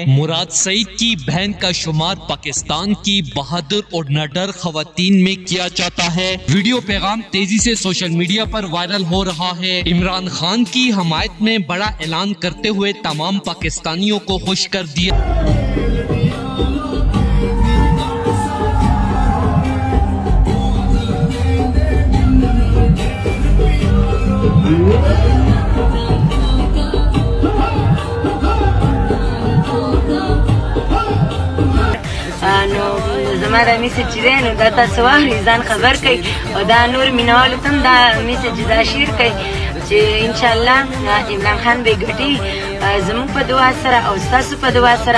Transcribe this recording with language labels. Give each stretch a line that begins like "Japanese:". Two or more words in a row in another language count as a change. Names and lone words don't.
Urdu: مراد سعید کی بہن کا شمار پاکستان کی بہادر اور نڈر خواتین میں کیا جاتا ہے. ویڈیو پیغام تیزی سے
English: social media
Urdu: پر وائرل ہو رہا ہے. عمران خان کی حمایت میں بڑا اعلان کرتے ہوئے تمام پاکستانیوں کو خوش کر دیا.
Pashto: زما دا میسج چې دی نو دا تاسو واخلئ ځان خبر کړئ او دا نور مینهوالو ته هم دا میسج دا شیر کړئ چې انشاءالله عمران خان به ګټي زموږ په دعا سره او ستاسو په دعا سره.